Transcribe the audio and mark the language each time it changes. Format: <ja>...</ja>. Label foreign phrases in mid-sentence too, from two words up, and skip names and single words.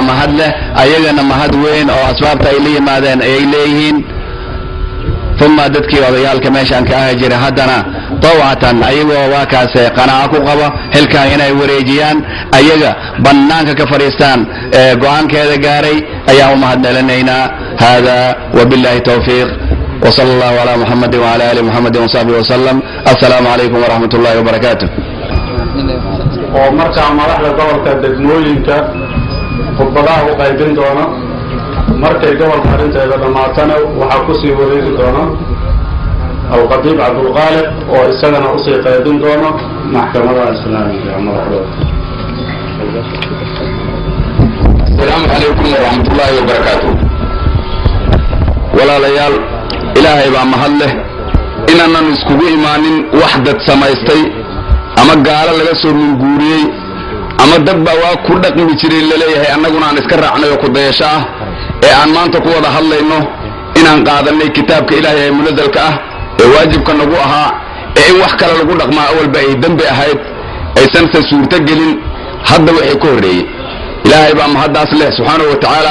<so>mahad leh ayagana mahad weyn oo asbaabta ay la yimaadeen ayay leeyihiin uma dadkii odayaalka meeshaan ka ahi jiray haddana tawcatan ayagoo waa kaase qanaaco ku qaba xilkaan inay wareejiyaan ayaga bannaanka ka fadhiistaan go-aankeeda gaaray ayaan u mahadcelinaynaa hada</so> <ar>وبالله التوفيق وصلى الله على محمد وعلى آل محمد وصحبه وسلم السلام عليكم ورحمة الله وبركاته</ar> <so>oo markaa madaxda gobolka degmooyinka khudbadaha u qaybin doona markay gobolka arrinteeda dhammaatana waxaa kusii wareegi doona alqadiib cabdulqaalib oo isagana usii qaybin doona maxkamadaha islaamiga madaxdooda</so> <ar>السلام عليكم ورحمة الله وبركاته</ar> <so>walaalayaal ilaahay baa mahad leh inaanan iskugu imaanin wax dad samaystay ama gaalo laga soo minguuriyey ama dad baa waa ku dhaqmi jiray laleeyahay annaguna aan iska raacnay oo ku dayasho ah aan maanta ku wada hadlayno inaan qaadanay kitaabka ilaahay ee munazalka ah ee waajibka nagu ahaa ee in wax kale lagu dhaqmaa awalba ay dambi ahayd aysan se suurto gelin hadda waxay ka horreeyey ilaahay baa mahaddaas leh</so> <ar>سبحانه وتعالى</ar>